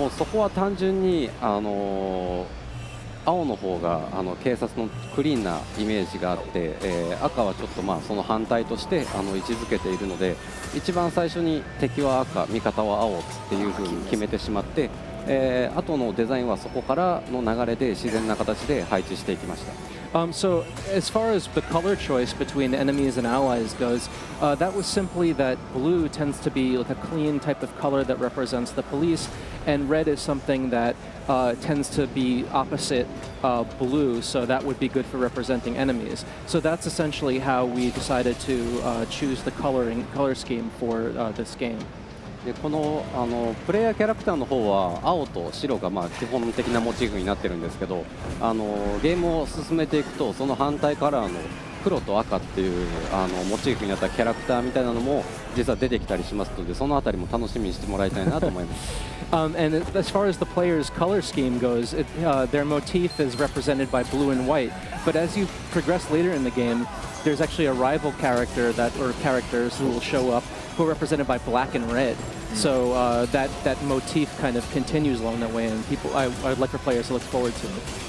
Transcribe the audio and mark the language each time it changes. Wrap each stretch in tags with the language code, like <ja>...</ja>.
<ja>もうそこは単純に青の方が警察のクリーンなイメージがあって、赤はちょっとその反対として位置づけているので、一番最初に敵は赤、味方は青っていう風に決めてしまって、後のデザインはそこからの流れで自然な形で配置していきました。</ja> <en>So as far as the color choice between enemies and allies goes, that was simply that blue tends to be like a clean type of color that represents the police, and red is something that tends to be opposite blue, so that would be good for representing enemies. So that's essentially how we decided to choose the color scheme for this game.</en> <ja>でこのプレイヤーキャラクターの方は青と白が基本的なモチーフになってるんですけど、ゲームを進めていくとその反対カラーの黒と赤っていうモチーフになったキャラクターみたいなのも実は出てきたりしますので、そのあたりも楽しみにしてもらいたいなと思います。</ja> <en>And as far as the player's color scheme goes, their motif is represented by blue and white. But as you progress later in the game, there's actually a rival character or characters who will show up who are represented by black and red. So that motif kind of continues along that way, and I'd like for players to look forward to it.</en>